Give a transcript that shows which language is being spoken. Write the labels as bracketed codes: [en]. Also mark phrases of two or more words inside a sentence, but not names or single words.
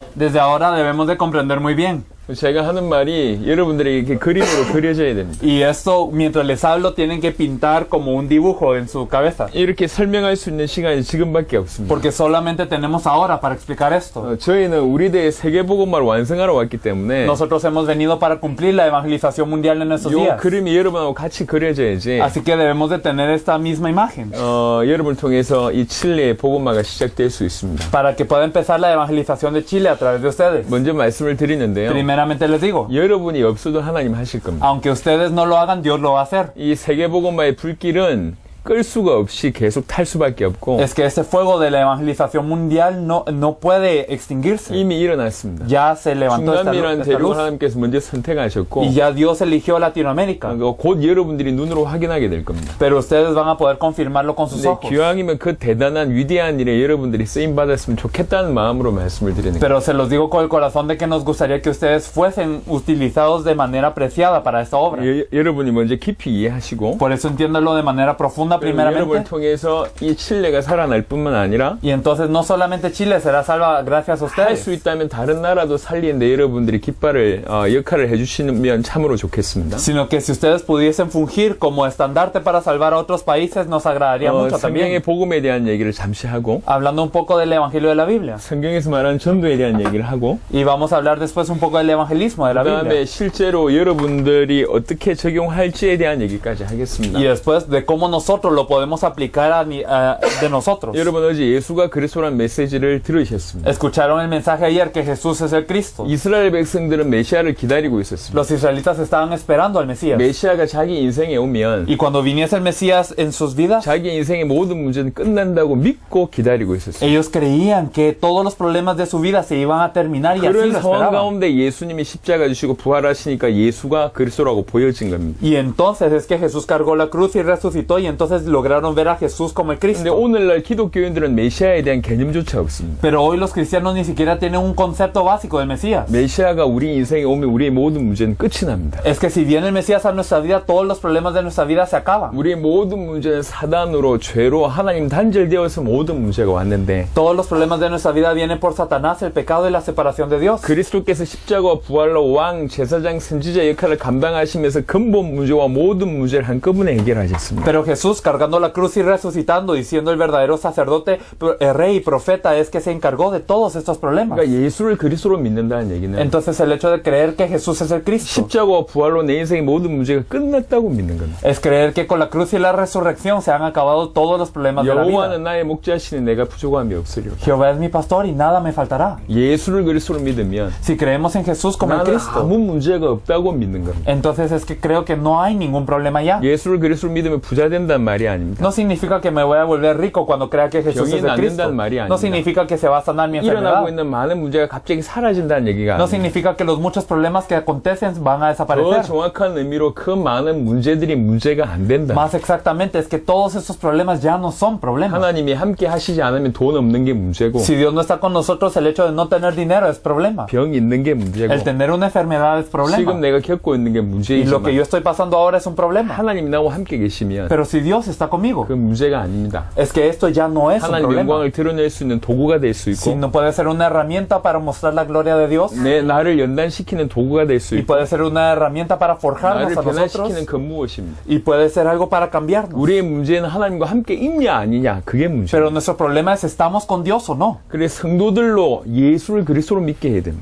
[es] Desde ahora debemos de comprender muy bien. [ko] 제가 하는 말이 여러분들에게 이렇게 그림으로 그려져야 됩니다. [es] Y esto, mientras les hablo, tienen que pintar como un dibujo en su cabeza. [ko] 이렇게 설명할 수 있는 시간이 지금밖에 없습니다. [es] Porque solamente tenemos ahora para explicar esto. [ko] 저희는 우리 대의 세계복음화를 완성하러 왔기 때문에 [es] Nosotros hemos venido para cumplir la evangelización mundial en estos [ko] 이 [es] días. [ko] 그림이 여러분하고 같이 그려져야지 [es] Así que debemos de tener esta misma imagen. [ko] 여러분을 통해서 이 칠레의 복음화가 시작될 수 있습니다. [es] Para que pueda empezar la evangelización de Chile a través de ustedes. [ko] 먼저 말씀을 드리는데요. [es] Primeramente les digo, [ko] 여러분이 없어도 하나님 하실 겁니다. [es] aunque ustedes no lo hagan, Dios lo va a hacer. [ko] 이 세계복음화의 불길은 끌 수가 없이 계속 탈 수밖에 없고 [es] Es que ese fuego de la evangelización mundial no puede extinguirse. [ko] 이미 일어났습니다. [es] Ya se levantó [ko] 중남미라는 [es] esta [ko] 대륙을 [es] luz. [ko] 하나님께서 먼저 선택하셨고 [es] Y ya Dios eligió Latinoamérica. [ko] 곧 여러분들이 눈으로 확인하게 될 겁니다. [es] Pero ustedes van a poder confirmarlo con sus [ko] 근데 [es] ojos. [ko] 기왕이면 그 대단한 위대한 일에 여러분들이 쓰임 받았으면 좋겠다는 마음으로 말씀을 드리는 거예요. [es] Pero se los digo con el corazón de que nos gustaría que ustedes fuesen utilizados de manera apreciada para esta obra. [ko] 여러분이 먼저 깊이 이해하시고 [es] Por eso entiéndolo de manera profunda [ko] 여러분을 [es] primeramente. [ko] 통해서 이 칠레가 살아날 뿐만 아니라 [es] Y entonces no solamente Chile será salva gracias a [ko] 할 수 [es] ustedes, [ko] 있다면 다른 나라도 살리는데 여러분들이 깃발을 역할을 해주시면 참으로 좋겠습니다. [es] sino que si ustedes pudiesen fungir como estandarte para salvar a otros países, nos agradaría mucho [ko] 성경의 [es] también. [ko] 복음에 대한 얘기를 잠시 하고 [es] Hablando un poco del Evangelio de la Biblia. [ko] 성경에서 말하는 전도에 대한 얘기를 하고 [es] Y vamos a hablar después un poco del evangelismo de la [ko] 그 다음에 [es] Biblia. [ko] 실제로 여러분들이 어떻게 적용할지에 대한 얘기까지 하겠습니다. [es] Y después de cómo nosotros lo podemos aplicar de nosotros. [ko] 여러분 어제 예수가 그리스도라는 메시지를 들으셨습니다. [es] Escucharon el mensaje ayer que Jesús es el Cristo. [ko] 이스라엘 백성들은 메시아를 기다리고 있었습니다. [es] Los israelitas estaban esperando al Mesías. [ko] 메시아가 자기 인생에 오면 [es] Y cuando viniese el Mesías en sus vidas, [ko] 자기 인생의 모든 문제는 끝난다고 믿고 기다리고 있었습니다. [es] ellos creían que todos los problemas de su vida se iban a terminar y así [ko] 그런 [es] lo [ko] 상황 [es] esperaban. [ko] 가운데 예수님이 십자가 주시고 부활하시니까 예수가 그리스도라고 보여진 겁니다. [es] Y entonces es que Jesús cargó la cruz y resucitó y entonces lograron ver a Jesús como el [ko] 근데 [es] Cristo. [ko] 오늘날 기독교인들은 메시아에 대한 개념조차 없습니다. [es] Pero hoy los cristianos ni siquiera tienen un concepto básico del Mesías. [ko] 메시아가 우리 인생에 오면 우리의 모든 문제는 끝이 납니다. [es] Es que si viene el Mesías a nuestra vida, todos los problemas de nuestra vida se acaban. [ko] 우리의 모든 문제는 사단으로 죄로 하나님 단절되어서 모든 문제가 왔는데 [es] Todos los problemas de nuestra vida vienen por Satanás, el pecado y la separación de Dios. [ko] 그리스도께서 십자가와 부활로 왕, 제사장, 선지자 역할을 감당하시면서 근본 문제와 모든 문제를 한꺼번에 해결하셨습니다. [es] Pero Jesús, cargando la cruz y resucitando y siendo el verdadero sacerdote, rey y profeta, es que se encargó de todos estos problemas. [ko] 그러니까 예수를 그리스도로 믿는다는 얘기는 [es] Entonces el hecho de creer que Jesús es el Cristo [ko] 십자가와 부활로 내 인생의 모든 문제가 끝났다고 믿는 겁니다. [es] es creer que con la cruz y la resurrección se han acabado todos los problemas de la vida. [ko] 여호와는 나의 목자시니 내가 부족함이 없으리로다. [es] Jehová es mi pastor y nada me faltará. [ko] 예수를 그리스도로 믿으면 [es] Si creemos en Jesús como el [ko] 나는 [es] Cristo, [ko] 아무 문제가 없다고 믿는 겁니다. [es] entonces es que creo que no hay ningún problema ya. [ko] 예수를 그리스도로 믿으면 부자 된다는 말이 아닙니다. [es] No significa que me voy a volver rico cuando crea que Jesús [ko] 병이 [es] es el Cristo. [ko] 낫는다는 말이 [es] No [ko] 아닙니다. [es] significa que se va a sanar mi [ko] 일어나고 [es] enfermedad. [ko] 있는 많은 문제가 갑자기 사라진다는 얘기가 [es] No [ko] 아닙니다. [es] significa que los muchos problemas que acontecen van a [ko] 더 [es] desaparecer. [ko] 정확한 의미로 그 많은 문제들이 문제가 안 된다. [es] Más exactamente es que todos esos problemas ya no son problemas. [ko] 하나님이 함께 하시지 않으면 돈 없는 게 문제고 [es] Si Dios no está con nosotros, el hecho de no tener dinero es problema. [ko] 병 있는 게 문제고 [es] El tener una enfermedad es [ko] 지금 [es] problema. [ko] 내가 겪고 있는 게 [es] Y lo que [ko] 문제이지만 [es] yo estoy pasando ahora es un problema. [ko] 하나님이 나와 함께 계시면 [es] Pero si Dios está conmigo, [ko] 그 문제가 아닙니다. [es] es que esto ya no es un [ko] 하나님 [es] problema, [ko] 영광을 드러낼 수 있는 도구가 될 수 있고 [es] sino puede ser una herramienta para mostrar la gloria de Dios [ko] 내 나를 연단시키는 도구가 될 수 [es] y [ko] 있고 [es] puede ser una herramienta para forjarnos [ko] 나를 [es] a nosotros [ko] 변화시키는 그 무엇입니다. [es] y puede ser algo para cambiarnos. [ko] 우리의 문제는 하나님과 함께 있냐 아니냐 그게 문제입니다. [es] Pero nuestro problema es estamos con Dios o no. [ko] 그래서 성도들로 예수를 그리스도로 믿게 해야 됩니다.